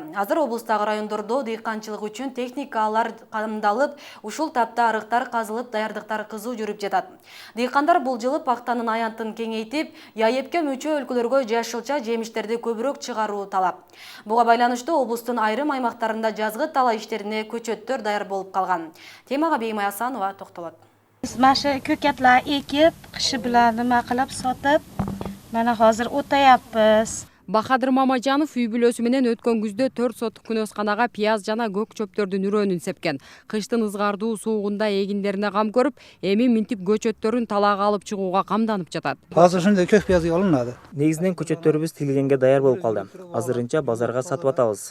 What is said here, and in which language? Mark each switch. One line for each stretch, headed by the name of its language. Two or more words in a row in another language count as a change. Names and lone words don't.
Kyrgyz: Азыр облустагы райондордо дыйканчылык үчүн техникалар камдалып, ушул тапта арыктар казылып, даярдыктар кызуу жүрүп жатат. Дыйкандар бул жылы пактанын аянтын кеңейтип, ЯЭПке мүчө өлкөлөргө жашылча жемиштерди көбүрөөк чыгаруу талап. Буга байланыштуу облустун айрым аймактарында жазгы тала иштерине көчөттөр даяр болуп калган. Темага Беймай Асанова токтолот.
Uzbek: Маша ko'katlar ekib, qishi bilan nima qilib sotib, mana hozir o'tayapmiz.
Kyrgyz: Бахадыр Мамажанов үй бүлөсү менен өткөн күздө 4 сотук күнөсканага пияз жана көк чөптөрдүн үрөөнүн сепкен. Кыштын ызгардуу суугунда эгиндерине кам көрүп, эми минтип көчөттөрүн талаага алып чыгууга камданып жатат. Азыр ушундай көк пияз алынады. Негизинен көчөттөрүбүз тилгенге даяр болуп калды. Азырынча базарга сатып атабыз.